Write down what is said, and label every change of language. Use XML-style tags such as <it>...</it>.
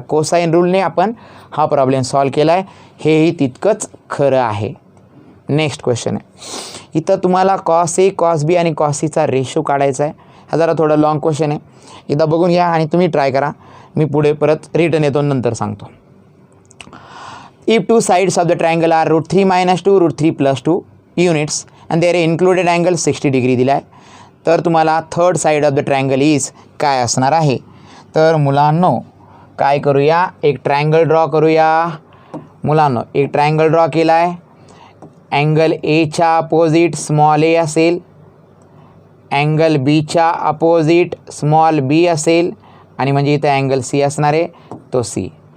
<mr>Cosine रूलने आपण हा problem solve केला आहे, हेही तितकंच खरं आहे. नेक्स्ट क्वेश्चन आहे. इथं तुम्हाला कॉस ए कॉस बी आणि कॉस सीचा रेशो काढायचा आहे. हा जरा थोडा लॉंग क्वेश्चन आहे. एकदा बघून घ्या आणि तुम्ही ट्राय करा. मी पुढे परत रिटर्न येतो नंतर सांगतो.</mr> <en>if 2 sides of the triangle are √3 - 2 √3 + 2 units and there included angle 60 degree</en> <mr>दिला आहे. तर तुम्हाला</mr> <en>third side of the triangle is</en> <mr>काय असणार आहे. तर मुलांनो काय करूया, एक ट्रायंगल ड्रॉ करूया. मुलांनो एक ट्रायंगल ड्रॉ केला आहे. अँगल एच्या अपोजिट स्मॉल ए असेल, अँगल बीच्या अपोजिट स्मॉल बी असेल आणि म्हणजे इथं अँगल सी असणार आहे तो सी.</mr>